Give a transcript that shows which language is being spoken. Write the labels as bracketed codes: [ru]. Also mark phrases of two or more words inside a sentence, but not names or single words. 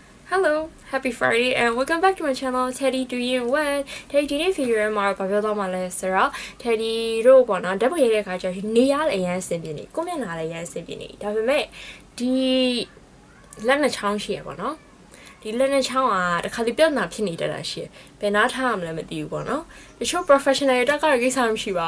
[en] Hello, happy Friday and welcome back to my channel. Teddy doing well. Teddy today figure [my] màဘာပြောတော့မှလဲဆိုတော့ Teddy တို့ပေါ့နော်ဓာတ်ပုံရိုက်တဲ့အခါကျနေရလည်းအရင်အဆင်ပြေနေကိုမျက်နှာလည်းအရင်အဆင်ပြေနေဒါပေမဲ့ဒီလက်နဲ့ချောင်းရှိရပေါ့ နော်ဒီလက်နဲ့ချောင်းကတခါတလေပြဿနာဖြစ်နေတတ်တာရှိဘယ်နားထားရမလဲမသိဘူးပေါ့နော်တချို့ professional တွေတက်ကတော့ကိစ္စမရှိပါ